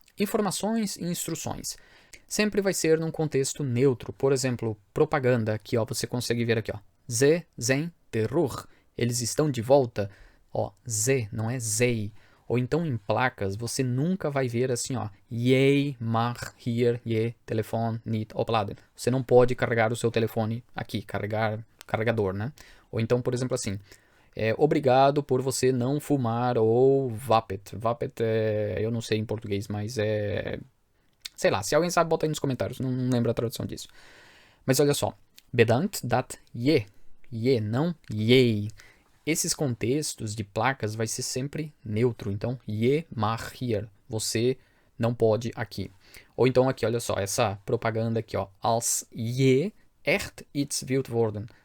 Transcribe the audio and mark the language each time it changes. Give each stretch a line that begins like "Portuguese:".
Portuguese: Informações e instruções. Sempre vai ser num contexto neutro. Por exemplo, propaganda. Aqui, ó, você consegue ver aqui, ó.
Dutch: Ze zijn terug.
Portuguese: Eles estão de volta. Ó, ze, não é zei. Ou então em placas, você nunca vai ver assim, ó.
Dutch: Jij mag hier je telefoon niet opladen.
Portuguese: Você não pode carregar o seu telefone aqui, carregador, né? Ou então, por exemplo, assim. Obrigado por você não fumar ou vapet. Vapet eu não sei em português, mas sei lá, se alguém sabe, bota aí nos comentários. Não lembro a tradução disso. Mas olha só.
Dutch: Bedankt dat je.
Portuguese: Je, não jei. Esses contextos de placas vai ser sempre neutro. Então,
Dutch: je mag hier.
Portuguese: Você não pode aqui. Ou então aqui, olha só, essa propaganda aqui, ó.
Dutch: Als je echt iets wilt worden.